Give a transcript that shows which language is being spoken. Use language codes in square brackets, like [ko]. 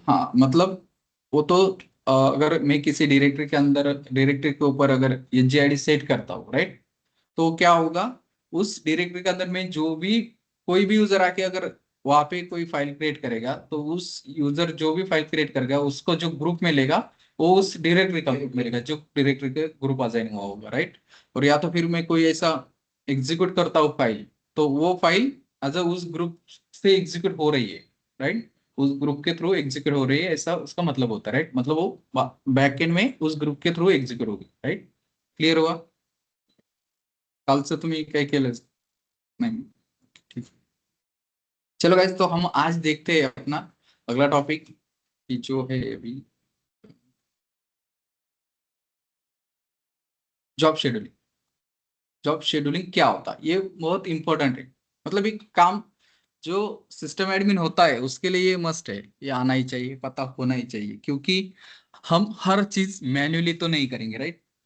[hi] हाँ मतलब वो तो अगर मैं किसी डायरेक्टरी के अंदर, डायरेक्टरी के ऊपर अगर ये जी आई डी सेट करता हूँ, राइट, तो क्या होगा, उस डायरेक्टरी के अंदर में जो भी कोई भी यूजर आके अगर वहां पे कोई फाइल क्रिएट करेगा तो उस यूजर जो भी फाइल क्रिएट करेगा उसको जो ग्रुप में लेगा वो उस डायरेक्टरी का ग्रुप में लेगा जो डायरेक्टरी के ग्रुप असाइन हुआ होगा, राइट। और या तो फिर मैं कोई ऐसा एग्जीक्यूट करता हूँ फाइल, तो वो फाइल एज उस ग्रुप से एग्जीक्यूट हो रही है, राइट, उस ग्रुप के थ्रू एग्जीक्यूट हो रही है, ऐसा उसका मतलब होता है, राइट। मतलब वो बैकएंड में उस ग्रुप के थ्रू एग्जीक्यूट होगी, राइट। क्लियर हुआ? [mr] कालचं तुम्ही काय केलं नहीं? [hi] ठीक, चलो गाइस, तो हम आज देखते हैं अपना अगला टॉपिक कि जो है अभी जॉब शेड्यूलिंग। जॉब शेड्यूलिंग क्या होता है ये बहुत इंपॉर्टेंट है, मतलब एक काम जो सिस्टम एडमिन होता है उसके लिए ये मस्ट है, ये आना ही चाहिए, पता होना ही चाहिए, क्योंकि हम हर चीज मैन्युअली तो नहीं करेंगे, राइट।